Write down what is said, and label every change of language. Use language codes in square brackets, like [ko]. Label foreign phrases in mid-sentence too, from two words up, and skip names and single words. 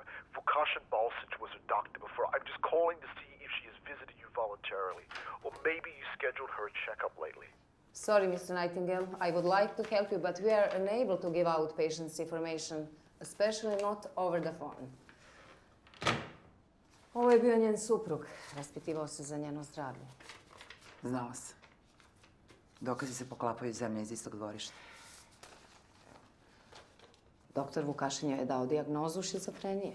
[en] 𝚃𝚞𝚛𝚗𝚒 was her doctor before. I'm just calling to see if she has visited you voluntarily. Or maybe you scheduled her a checkup lately. Sorry, Mr. Nightingale. I would like to help you, but we are unable to give out patients' information, especially not over the phone. [sr] Ovo je bio njen suprug. Raspitivao se za njeno zdravlje. Znala sam. Dokazi se poklapaju iz zemlje iz istog dvorišta. Doktor Vukašin joj je dao dijagnozu šizofrenije.